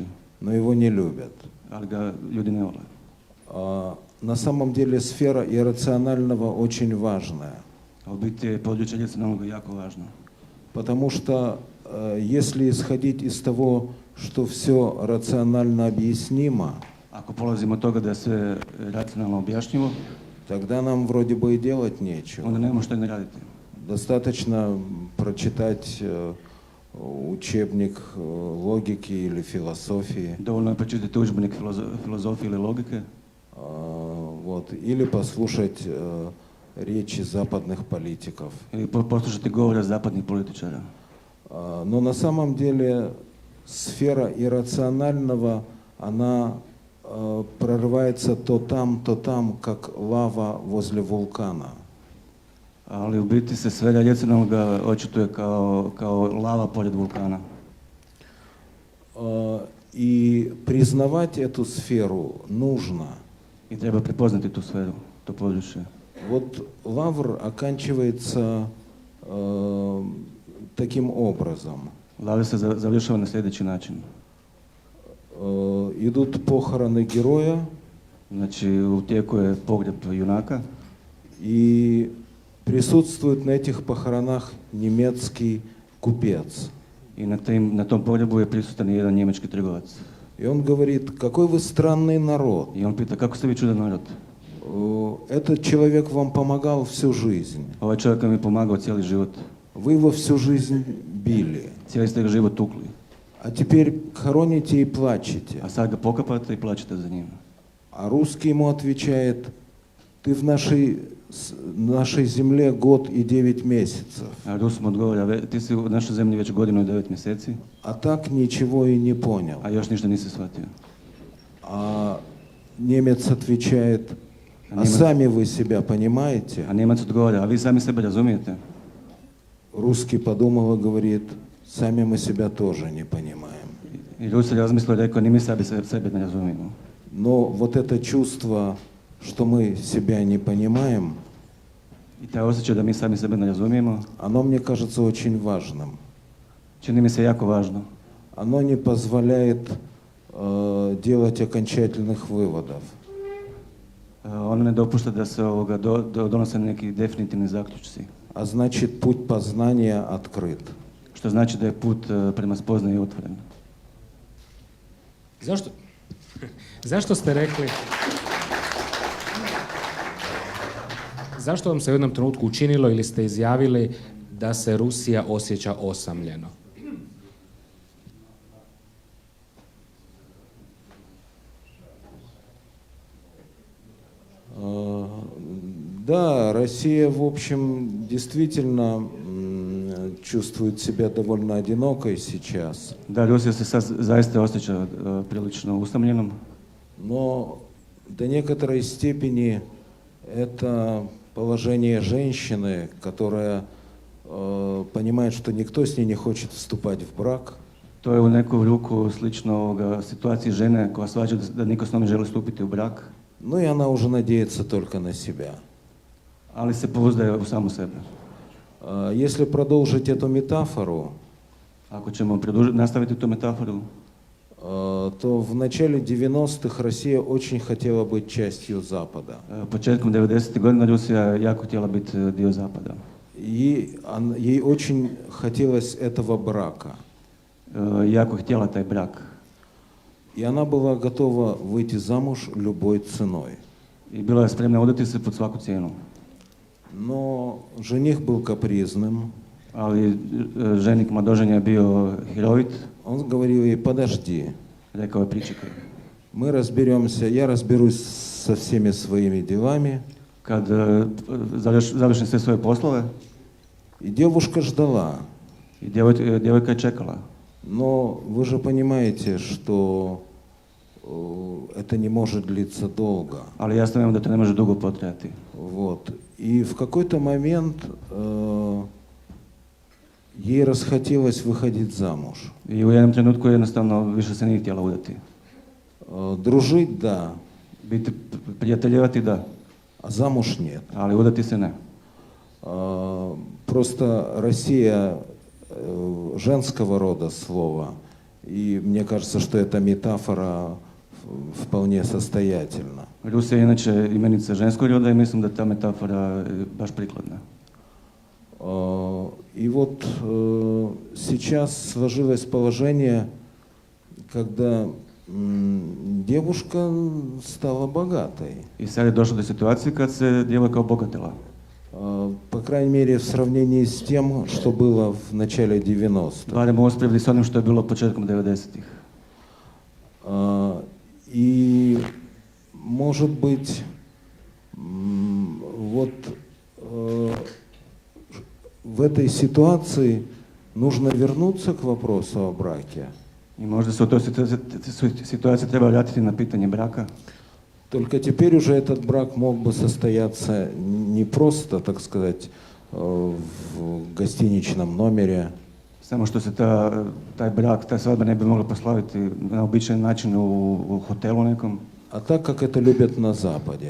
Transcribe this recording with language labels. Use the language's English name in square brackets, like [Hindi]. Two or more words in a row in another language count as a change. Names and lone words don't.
[Russian] но его не любят. [Croatian] ali ga ljudi ne vole. [Russian] На самом деле сфера иррационального очень важная, [Croatian] A u biti je područje iracionalnoga jako važno. [Russian] потому что если исходить из того, что все рационально объяснимо, [Croatian] Ako polazimo od toga da je sve racionalno objašnjivo, [Russian] тогда нам вроде бы и делать нечего. [Croatian] onda nemamo što i ne raditi. [Russian] Достаточно прочитать учебник логики или философии, [Croatian] Dovoljno je pročitati udžbenik filozofije ili logike, [Russian] вот, или послушать речи западных политиков. [Croatian] ili poslušati govore zapadnih političara. [Russian] Но на самом деле сфера иррационального, она прорывается то там, как лава возле вулкана. [Croatian] Ali u biti se sfera iracionalnoga očituje kao lava pored vulkana. [Russian] И признавать эту сферу нужно. [Croatian] I treba prepoznati tu sferu, to područje. [Russian] Вот Лавр оканчивается таким образом. [Croatian] Lavr se završava na sljedeći način. [Russian] Идут похороны героя, [Croatian] Znači, u tijeku je pogreb junaka [Russian] и присутствует на этих похоронах немецкий купец. [Croatian] i na tom pogrebu je prisutan jedan njemački trgovac. [Russian] И он говорит, какой вы странный народ. [Croatian] I on pita, kako ste vi čudan narod? [Russian] Этот человек вам помогал всю жизнь. [Croatian] Ovaj čovjek vam je pomagao cijeli život. [Russian] Вы его всю жизнь били. [Croatian] Cijeli ste ga život tukli. [Russian] А теперь хороните и плачете. [Croatian] A sad ga pokapate i plaćete za njim. [Russian] А русский ему отвечает, ты в нашей земле год и 9 месяцев. [Croatian] A Rus mu odgovara, ti si u našoj zemlji već godinu i 9 mjeseci, [Russian] А так ничего и не понял. [Croatian] a još ništa nisi shvatio. [Russian] А немец отвечает, а сами вы себя понимаете? [Croatian] A Njemac odgovara, a vi sami sebe razumijete? [Russian] Русский подумал и говорит, сами мы себя тоже не понимаем. [Croatian] I Rus je razmislio i rekao, ni mi sebe ne razumijemo. [Russian] Но вот это чувство, что мы себя не понимаем, [Croatian] I taj osjećaj da mi sami sebe ne razumijemo, [Russian] оно мне кажется очень важным. [Croatian] čini mi se jako važno. [Russian] Оно не позволяет делать окончательных выводов. [Croatian] Ono ne dopušta da se donose neki definitivni zaključci. [Russian] А значит, путь познания открыт. [Croatian] Što znači da je put prema spoznaju otvoren. Zašto ste rekli... Zašto vam se u jednom trenutku učinilo ili ste izjavili da se Rusija osjeća osamljeno? [Russian] Да, Россия, в общем, действительно чувствует себя довольно одинокой сейчас. [Croatian] Da, Rusija se sad zaista osjeća prilično usamljenom, [Russian] Но до некоторой степени это положение женщины, которая понимает, что никто с ней не хочет вступать в брак. [Croatian] to je u neku ruku slično situaciji žene koja shvaća da niko s njom ne želi stupiti u brak, [Russian] Ну и она уже надеется только на себя. [Croatian] ali se pouzdaje u samu sebe. [Russian] Если продолжить эту метафору, [Croatian] Ako ćemo nastaviti tu metaforu, [Russian] то в начале 90-х Россия очень хотела быть частью Запада. [Croatian] početkom 90. godina Rusija je jako htjela biti dio Zapada. [Russian] И ей очень хотелось этого брака. [Croatian] Jako je htjela taj brak. [Russian] И она была готова выйти замуж любой ценой. [Croatian] I bila je spremna udati se pod svaku cijenu. [Russian] Но жених был капризным. [Croatian] Ali ženik mladoženja je bio hirovit. [Russian] Он говорил ей: подожди, [Croatian] Rekao je pričekaj. [Russian] мы разберемся, я разберусь со всеми своими делами. [Croatian] Kad završim sve svoje poslove, [Russian] И девушка ждала. [Croatian] i djevojka je čekala. [Russian] Но вы же понимаете, что это не может длиться долго. [Croatian] Ali jasno imam da to ne može dugo potrajati. [Russian] Вот. И в какой-то момент ей расхотелось выходить замуж. [Croatian] I u jednom trenutku jednostavno više se nije htjela udati. [Russian] Дружить – да, [Croatian] Biti prijateljevati da, [Russian] а замуж нет. [Croatian] ali udati se ne. [Russian] Просто Россия женского рода слово, и мне кажется, что эта метафора вполне состоятельна. [Croatian] Rusija je inače imenica ženskog roda i mislim da ta metafora je baš prikladna. [Russian] И вот сейчас сложилось положение, когда девушка стала богатой. [Croatian] I sad je došlo do situacije kad se djevojka obogatila. [Russian] По крайней мере, в сравнении с тем, что было в начале 90-х. [Croatian] Barem u usporedbi s onim što je bilo početkom 90-ih. [Russian] И, может быть, вот в этой ситуации нужно вернуться к вопросу о браке. [Croatian] I možda se u toj situaciji treba vratiti na pitanje braka. [Russian] Только теперь уже этот брак мог бы состояться не просто, так сказать, в гостиничном номере. [Croatian] Samo što se taj brak, ta svadba ne bi mogla proslaviti na običajan način u hotelu nekom, [Russian] А так, как это любят на Западе.